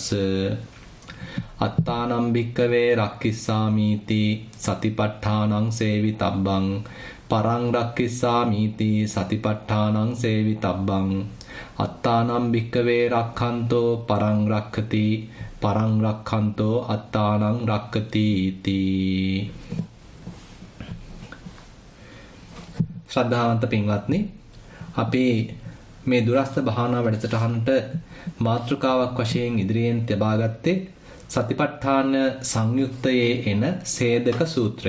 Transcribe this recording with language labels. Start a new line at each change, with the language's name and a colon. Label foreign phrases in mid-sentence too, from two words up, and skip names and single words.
Pali: අත්තානම් භික්කවේ රක්ඛිස්සාමීති සතිපට්ඨානං සේවිතබ්බං පරං රක්ඛිස්සාමීති සතිපට්ඨානං සේවිතබ්බං අත්තානම් භික්කවේ රක්ඛන්තෝ පරං රක්ඛති පරං රක්ඛන්තෝ අත්තානං රක්ඛති තී.
Sinhala: ශ්‍රද්ධාවන්ත පින්වත්නි, අපි මේ දුරස්ත භාවනා වැඩසටහනට මාතෘකාවක් වශයෙන් ඉදිරියෙන් තබා ගත්තේ සතිපට්ඨාන සංයුක්තයේ එන සේදක සූත්‍රය.